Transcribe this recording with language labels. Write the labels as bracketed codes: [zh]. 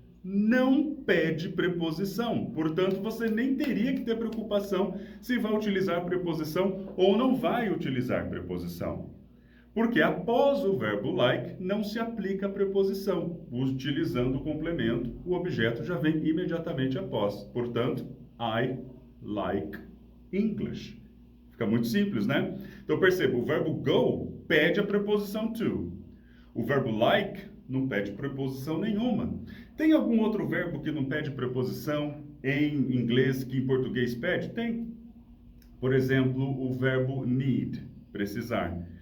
[pt] não pede preposição. Portanto, você nem teria que ter preocupação se vai utilizar preposição ou não vai utilizar preposição. Porque após o verbo like, não se aplica a preposição. Utilizando o complemento, o objeto já vem imediatamente após. Portanto, [en] I like English. [pt] Fica muito simples, né? Então, perceba, o verbo go pede a preposição to. O verbo like não pede preposição nenhuma. Tem algum outro verbo que não pede preposição em inglês que em português pede? Tem. Por exemplo, o verbo need, precisar.